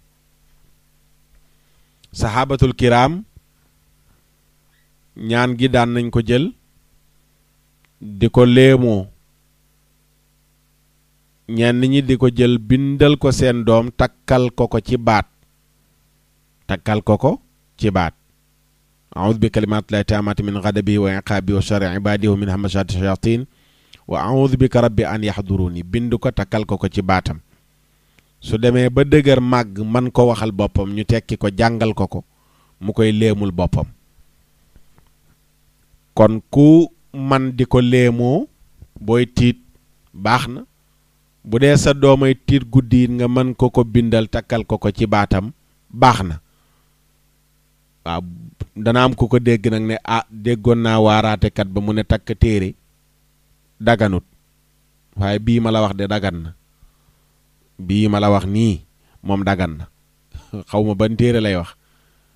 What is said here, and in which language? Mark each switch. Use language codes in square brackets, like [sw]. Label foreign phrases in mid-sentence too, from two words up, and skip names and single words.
[ar] الصحابة الكرام [wo] ñaan gi daan nañ ko jël di ko léemoo ñenn ñi di ko jël bindal ko seen doom takkal ko ci baat [ar] أعوذ بكلمات الله التامات من غضبه وعقابه وشر عباده ومن همزات الشياطين وأعوذ بك رب أن يحضرون [wo] bind ko takkal ko ci baatam su demee ba dëgër màgg man ko waxal boppam ñu tekki ko jàngal ko mu koy léemul boppam kon ku man di ko léemoo booy tiit baax na bu dee sa doomay tiit guddi nga mën ko bindal takkal ko ci baatam baax na waaw dana am ku ko dégg nag ne déggoon naa waaraatekat ba mu ne takk téere daganut waaye bii ma la wax de dagan na bii ma la wax nii moom dagan na xaw ma ban téere lay wax